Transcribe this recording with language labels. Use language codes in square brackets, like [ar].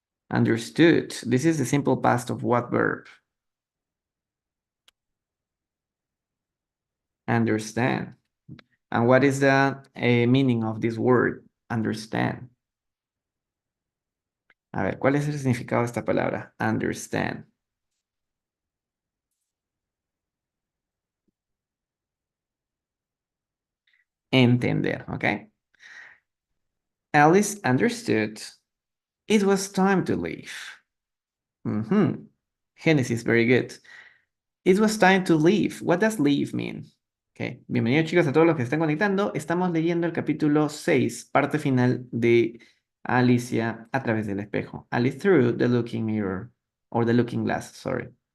[en] Understood. This is the simple past of what verb? Understand. And what is the meaning of this word? Understand. [es] A ver, ¿cuál es el significado de esta palabra? [en] Understand. [es] Entender, ¿ok? [en] Alice understood it was time to leave. Mhm. Genesis, very good. It was time to leave. What does leave mean? Okay. [es] Bienvenidos chicos a todos los que están conectando. Estamos leyendo el capítulo 6, parte final de Alicia a través del espejo. [en] Alice through the looking mirror. Or the looking glass, sorry.